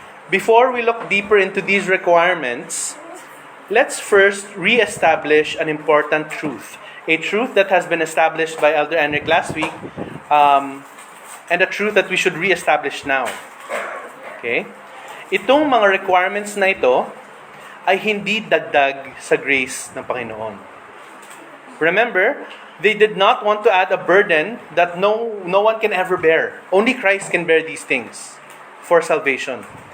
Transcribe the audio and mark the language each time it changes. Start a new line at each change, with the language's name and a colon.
English: Before we look deeper into these requirements, let's first re-establish an important truth. A truth that has been established by Elder Enric last week, and a truth that we should re-establish now. Okay?
Filipino: Itong mga requirements na ito ay hindi dagdag sa grace ng Panginoon.
English: Remember, they did not want to add a burden that no one can ever bear. Only Christ can bear these things for salvation.